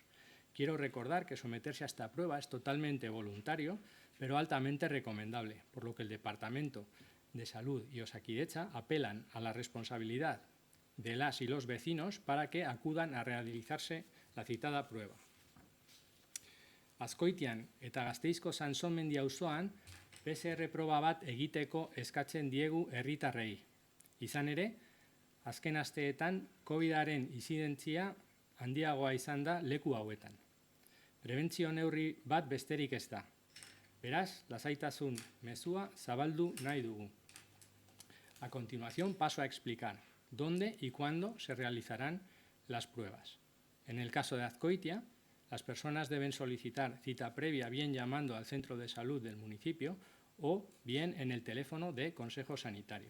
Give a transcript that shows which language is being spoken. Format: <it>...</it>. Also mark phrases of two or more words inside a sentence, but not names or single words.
<es>Quiero recordar que someterse a esta prueba es totalmente voluntario, pero altamente recomendable, por lo que el Departamento de Salud y Osakidetza apelan a la responsabilidad de las y los vecinos para que acudan a realizarse la citada prueba.</es> <eu>Azkoitian eta Gasteizko Sansomendi auzoan PCR proba bat egiteko eskatzen diegu herritarrei. Izan ere, azken asteetan COVID-aren inzidentzia handiagoa izan da leku hauetan. Prebentzio neurri bat besterik ez da. Beraz, lasaitasun mezua zabaldu nahi dugu.</eu> <es>A continuación paso a explicar. dónde y cuándo se realizarán las pruebas. En el caso de Azkoitia, las personas deben solicitar cita previa bien llamando al centro de salud del municipio o bien en el teléfono de Consejo Sanitario.</es>